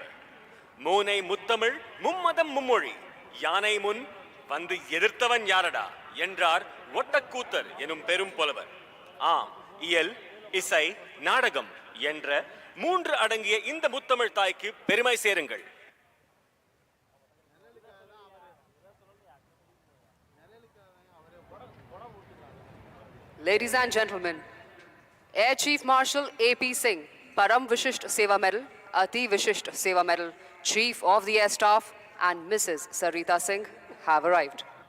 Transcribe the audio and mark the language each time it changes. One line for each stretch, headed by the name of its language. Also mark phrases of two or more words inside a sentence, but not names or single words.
Tamil: மூனை முத்தமிழ், மும்மதம் மும்மொழி, யானை முன் வந்து எதிர்த்தவன் யாரடா என்றார் ஒட்டக்கூத்தர் எனும் பெரும் புலவர். ஆம், இயல், இசை, நாடகம் என்ற 3 அடங்கிய இந்த முத்தமிழ் தாய்க்கு பெருமை சேருங்கள்.
English: Ladies and gentlemen, Air Chief Marshal A.P. Singh, Param Vishisht Seva Medal, Ati Vishisht Seva Medal, Chief of the Air Staff and Mrs. Sarita Singh have arrived.